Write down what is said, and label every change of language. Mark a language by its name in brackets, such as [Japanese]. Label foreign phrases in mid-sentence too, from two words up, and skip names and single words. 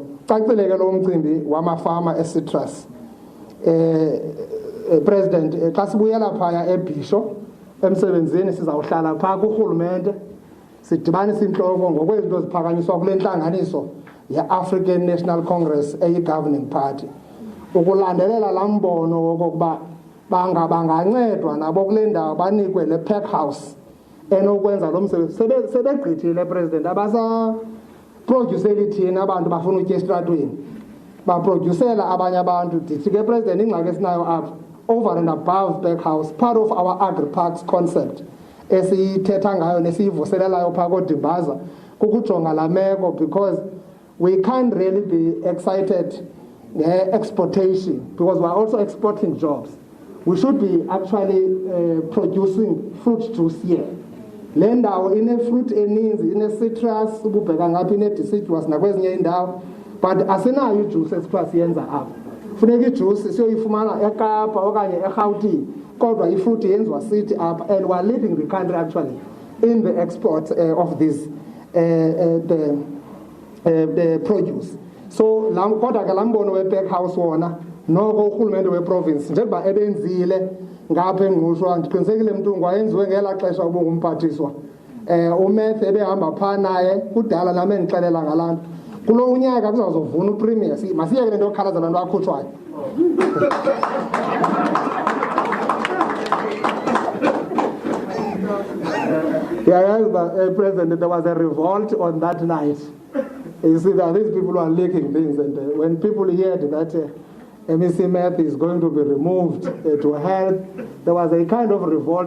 [Xhosa] Cacile ke lo mcimbi wamafama e-citrus. President, xa sibuyela phaya eBhisho emsebenzini sizawuhlala phaa kurhulumente sidibanise intloko ngokwezinto ziphakanyiswa kule ntlanganiso ye-African National Congress eyi- [English] governing party, [Xhosa] ukulandelela laa mbono wokokuba bangancedwa nabo kule ndawo banikwe le [English] pack house [Xhosa] enokwenza lo msebenzi. Sebegqithile president, abasaprodyuseli thina abantu bafuna utya esitratweni, baprodyusela abanye abantu. Ndithi ke president, ingxaki esinayo apha [English] over and above pack house, part of our agri-parks concept [Xhosa] esiyithetha ngayo nesiyivuselelayo phaa koDimbaza kukujonga laa meko, [English] because we can't really be excited exportation because we are also exporting jobs. We should be actually producing fruit juice here. [Xhosa] Le ndawo ine-fruit eninzi, ine-citrus, ububheka ngapha ine-deciduous nakwezinye indawo, but asinayo ijuice esithiwa siyenza apha. Funeka ijuice siyoyifumana eKapa okanye eRhawutini, kodwa ifruit yenziwa sithi apha, [English] and we are leading the country actually in the export of this the produce. [Xhosa] So kodwa ke laa mbono we- [English] pack house [Xhosa] wona noko urhulumente weprovince njengoba ebenzile ngapha engqushwa, ndiqinisekile mntu wayenziwe ngelaa xesha ubungumphathiswa. Umethe ebehamba phaa naye kudala nam endixelela ngalaa nto. Kulo unyaka kuzawuzovuna upremier, masiyeke le nto yokukhalaza laa nto akhutshwayo. [English] Yeah, President, there was a revolt on that night. You see that these people are leaking things, and when people heard that MEC Meth is going to be removed to health, there was a kind of revolt.